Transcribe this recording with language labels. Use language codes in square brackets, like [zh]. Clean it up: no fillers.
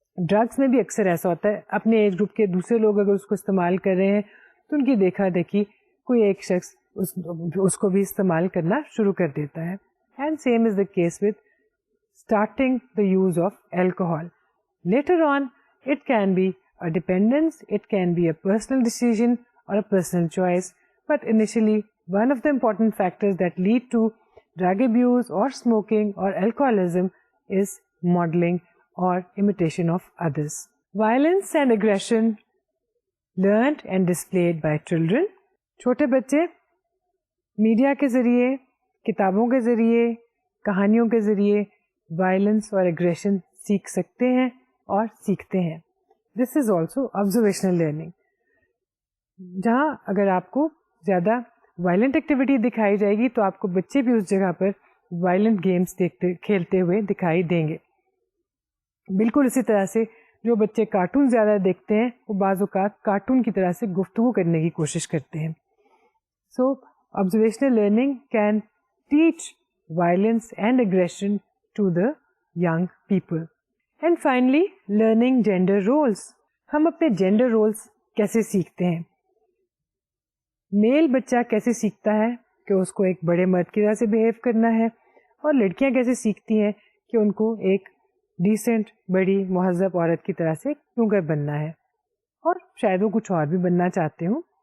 [ur] Drugs میں بھی اکثر ایسا ہوتا ہے، اپنے ایج گروپ کے دوسرے لوگ اگر اس کو استعمال کر رہے ہیں تو ان کی دیکھا دیکھی کوئی ایک شخص اس کو بھی استعمال کرنا شروع کر دیتا ہے. [en] And same is the case with starting the use of alcohol. Later on, it can be a dependence, it can be a personal decision or a personal choice, but initially, one of the important factors that lead to drug abuse or smoking or alcoholism is modeling or imitation of others. Violence and aggression learned and displayed by children. [ur] چھوٹے بچے media کے ذریعے، کتابوں کے ذریعے، کہانیوں کے ذریعے وائلنس اور اگریشن سیکھ سکتے ہیں اور سیکھتے ہیں. [en] This is also observational learning. [ur] جہاں اگر آپ کو زیادہ وائلنٹ ایکٹیویٹی دکھائی جائے گی تو آپ کو بچے بھی اس جگہ پر وائلنٹ گیمس کھیلتے ہوئے دکھائی دیں گے. بالکل اسی طرح سے جو بچے کارٹون زیادہ دیکھتے ہیں وہ بعض اوقات کارٹون کی طرح سے گفتگو کرنے کی کوشش کرتے ہیں. [en] So observational learning can teach violence and aggression to the young people. And finally, learning gender roles. [ur] ہم اپنے جینڈر رولس کیسے سیکھتے ہیں؟ میل بچہ کیسے سیکھتا ہے کہ اس کو ایک بڑے مرد کی طرح سے بہیو کرنا ہے، اور لڑکیاں کیسے سیکھتی ہیں کہ ان کو ایک ڈیسنٹ بڑی مہذب عورت کی طرح سے کیوں کر بننا ہے، اور شاید وہ کچھ اور بھی بننا چاہتے ہوں.